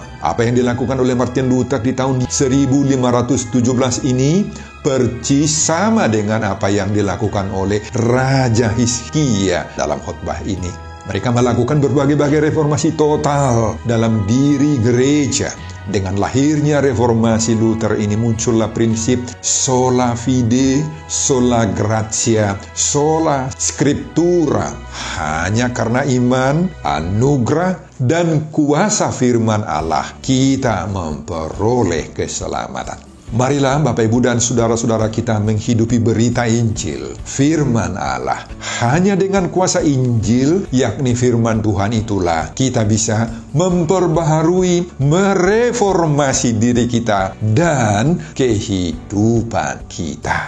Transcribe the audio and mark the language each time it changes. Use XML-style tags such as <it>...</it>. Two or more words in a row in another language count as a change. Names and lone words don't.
<id>Apa yang dilakukan oleh Martin Luther di tahun 1517 ini persis sama dengan apa yang dilakukan oleh Raja Hizkia dalam khotbah ini. Mereka melakukan berbagai-bagai reformasi total dalam diri gereja. Dengan lahirnya reformasi Luther ini muncullah prinsip</id> <la>sola fide, sola gratia, sola scriptura.</la> <id>Hanya karena iman, anugerah, dan kuasa firman Allah kita memperoleh keselamatan. Marilah Bapak, Ibu, dan saudara-saudara kita menghidupi berita Injil, firman Allah. Hanya dengan kuasa Injil, yakni firman Tuhan itulah, kita bisa memperbaharui, mereformasi diri kita, dan kehidupan kita.</id>